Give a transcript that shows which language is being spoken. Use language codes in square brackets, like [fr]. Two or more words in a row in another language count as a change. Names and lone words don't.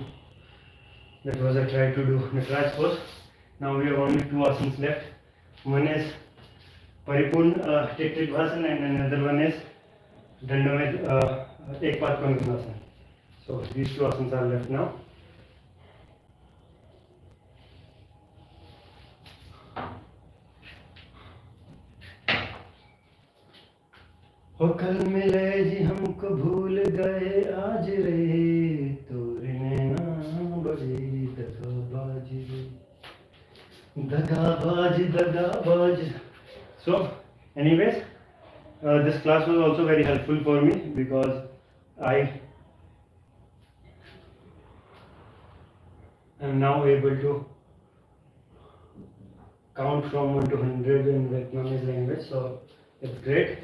[en] That was a try to do the tricep pose. Now we have only two asanas left. One is Paripurna Tikvasana and another one is Dandavat Ekpatkonasana. So these two asanas are left now. [hi] हो कल मिले जी हमको भूल गए आज रे तोरे नैना बड़े दगाबाज रे दगाबाज. [en] So anyways, this class was also very helpful for me because I am now able to count from 1 to 100 in Vietnamese language, so it's great.